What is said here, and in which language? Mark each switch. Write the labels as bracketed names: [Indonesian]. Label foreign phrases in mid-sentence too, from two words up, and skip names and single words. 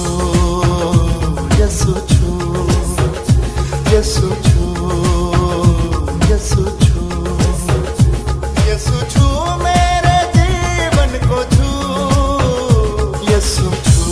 [Korean] 예수 주 예수 주 예수 주 예수 주 [Hindi] मेरे जीवन को छू [Korean] 예수 주